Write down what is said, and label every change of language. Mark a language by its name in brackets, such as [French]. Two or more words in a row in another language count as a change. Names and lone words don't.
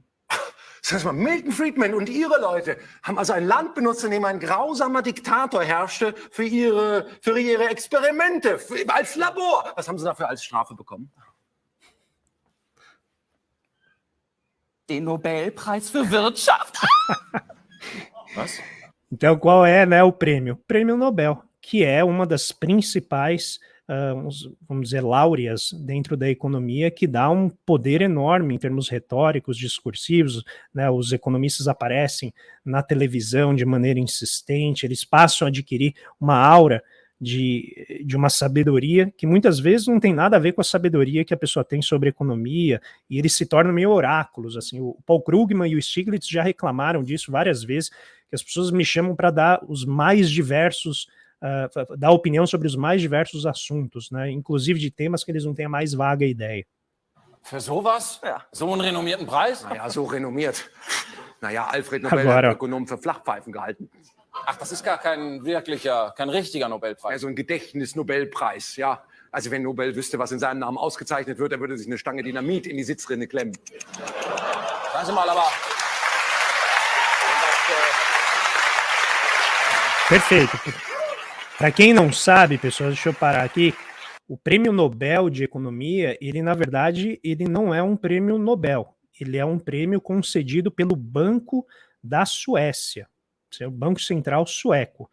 [German] Das heißt mal, Milton Friedman und ihre Leute haben also ein Land benutzt, in dem ein grausamer Diktator herrschte für ihre Experimente, als Labor. Was haben sie dafür als Strafe bekommen? Den Nobelpreis für Wirtschaft. Was? [Portuguese] Então, qual é, né, o prêmio? O Prêmio Nobel, que é uma das principais, vamos dizer, láureas dentro da economia, que dá um poder enorme em termos retóricos, discursivos, né? Os economistas aparecem na televisão de maneira insistente, eles passam a adquirir uma aura de uma sabedoria que muitas vezes não tem nada a ver com a sabedoria que a pessoa tem sobre economia, e eles se tornam meio oráculos, assim. O Paul Krugman e o Stiglitz já reclamaram disso várias vezes, que as pessoas me chamam para dar os mais diversos, dar opinião sobre os mais diversos assuntos, né? Inclusive de temas que eles não têm a mais vaga ideia. [German] Für sowas? Ja. So einen renommierten Preis? Naja, so renommiert. Naja, Alfred Nobel hat Ökonomen für Flachpfeifen gehalten. Ach, das ist gar kein richtiger Nobelpreis. Ja, so ein Gedächtnis-Nobelpreis, ja. Also wenn Nobel wüsste, was in seinem Namen ausgezeichnet wird, dann würde sich eine Stange Dynamit in die Sitzrinne klemmen. Sagen Sie mal, aber... [Portuguese] Perfeito. Para quem não sabe, pessoal, deixa eu parar aqui. O Prêmio Nobel de Economia, ele na verdade, ele não é um prêmio Nobel. Ele é um prêmio concedido pelo Banco da Suécia, é o Banco Central Sueco.